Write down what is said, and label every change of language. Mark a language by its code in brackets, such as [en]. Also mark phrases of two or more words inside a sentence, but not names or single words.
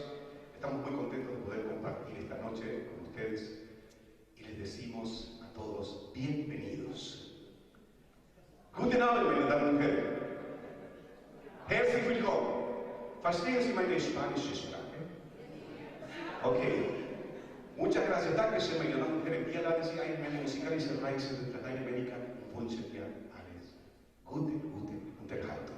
[es] Estamos muy contentos de poder compartir esta noche con ustedes y les decimos a todos bienvenidos. [de] Guten Abend, meine Damen und Herren. Herzlich willkommen. ¿Verstehen Sie meine spanische Sprache? [es] Okay. Muchas gracias. [de] Dankeschön, meine Damen und Herren. Wir laden Sie ein, meine musikalische Reise durch Lateinamerika und wünschen dir alles gute Unterhaltung.